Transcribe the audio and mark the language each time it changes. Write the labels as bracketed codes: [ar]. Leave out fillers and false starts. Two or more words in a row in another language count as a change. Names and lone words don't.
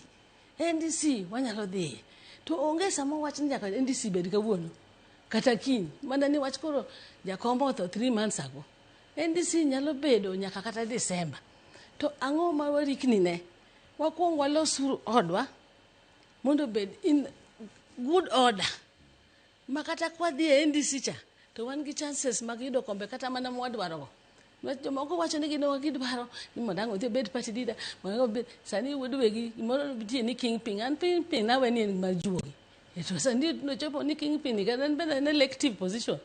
[luo] NDC wanyalo dhi. To onge sama wach ni nyaka NDC bed kawuono kata kiny. Mana ni wach koro jakom otho [en] 3 months ago. [luo] NDC nyalo bedo nyaka kata December. To ang'o ma warikni ne? Wakuong walosu odwa mondo bed [en] in good order. [luo] Makata kwa dhi NDC cha to wan gi chances mag yudo kombe kata mana mwadwaro go. Jomoko wacho ni gidwaro ni mondo ang' odhi bed [en] party leader, [luo] mondo bed sani wedwegi moro bitie ni kingpin. An pin nawe ni mar juogi. To sani no chopo ni kingpin ka en bende en [en] elective position.